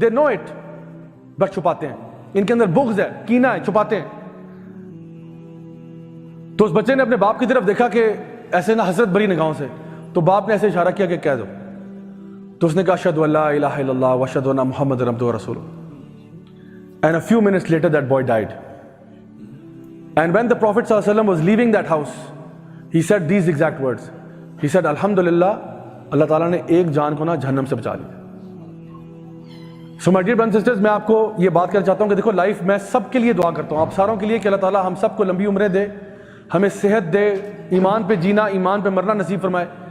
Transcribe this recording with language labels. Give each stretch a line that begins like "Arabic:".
English: they know it,
Urdu: بس چھپاتے ہیں. ان کے اندر بغض ہے, کینہ ہے, چھپاتے ہیں. تو اس بچے نے اپنے باپ کی طرف دیکھا کہ ایسے نہ حسرت بری نگاہوں سے, تو باپ نے ایسے اشارہ کیا کہ کہہ دو. تو اس نے کہا
Arabic: اشہدو ان لا الہ الا اللہ واشہدو ان محمد عبدہ ورسولہ.
English: And a few minutes later that boy died. And when the Prophet sallallahu alaihi wasallam was leaving that house, he said these exact words. He said
Urdu: alhamdulillah, اللہ تعالیٰ نے ایک جان کو نا جہنم سے بچا لیا.
English: So my dear brothers and sisters,
Urdu: میں آپ کو یہ بات کرنا چاہتا ہوں کہ دیکھو لائف میں سب کے لیے دعا کرتا ہوں, آپ ساروں کے لیے کہ اللہ تعالیٰ ہم سب کو لمبی عمریں دے, ہمیں صحت دے, ایمان پہ جینا, ایمان پہ مرنا نصیب فرمائے.